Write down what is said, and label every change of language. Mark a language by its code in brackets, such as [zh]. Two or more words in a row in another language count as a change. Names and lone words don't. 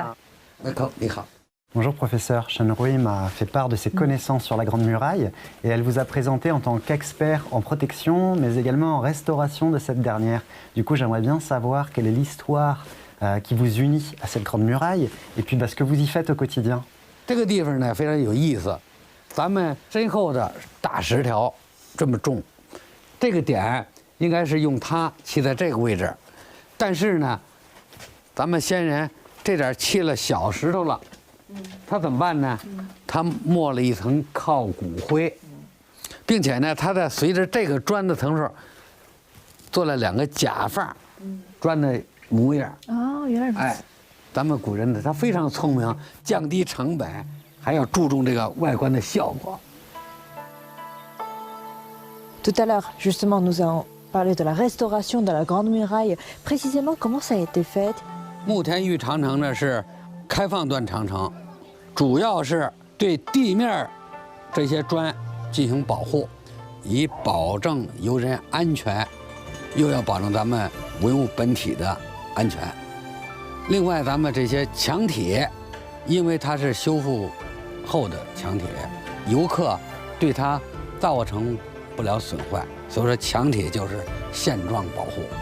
[fr] Bonjour professeur, Shen Rui m'a fait part de ses connaissances sur la Grande Muraille et elle vous a présenté en tant qu'expert en protection mais également en restauration de cette dernière. Du coup j'aimerais bien savoir quelle est l'histoire qui vous unit à cette Grande Muraille et puis ce que vous y faites au quotidien. [zh] 这个地方呢非常有意思，咱们身后的大石条这么重，这个点应该是用它砌在这个位置，但是呢，咱们先人这点砌了小石头了，他怎么办呢？他抹了一层靠骨灰，并且呢，他在随着这个砖的层数做了2个假发，砖的模样。哦，原来如此。哎，咱们古人呢，他非常聪明，降低成本，还要注重这个外观的效果。 [fr] Tout à l'heure, justement, nous avons parlé de la restauration de la Grande Muraille. Précisément, comment ça a été fait? [zh] 慕田峪长城呢是开放段长城，主要是对地面这些砖进行保护，以保证游人安全，又要保证咱们文物本体的安全。另外，咱们这些墙体，因为它是修复后的墙体，游客对它造成不了损坏，所以说墙体就是现状保护。